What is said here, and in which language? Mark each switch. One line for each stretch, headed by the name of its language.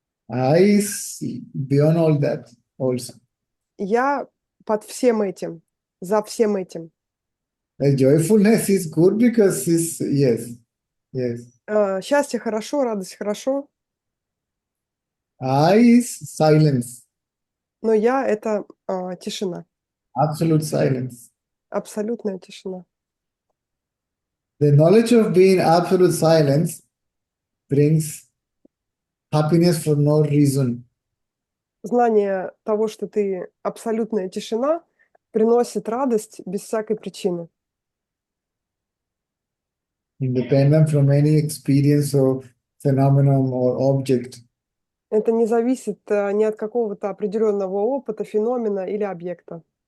English: I is beyond all that also.
Russian: Я под всем этим, за всем этим.
English: The joyfulness is good because it's, yes.
Russian: Счастье хорошо, радость хорошо,
English: I is silence,
Russian: но я — это тишина,
English: absolute silence.
Russian: абсолютная тишина.
English: The knowledge of being absolute silence brings happiness for no reason.
Russian: Знание того, что ты абсолютная тишина, приносит радость без всякой причины.
English: Independent from any experience or phenomenon or object.
Russian: Это не зависит ни от какого-то определенного опыта, феномена или объекта.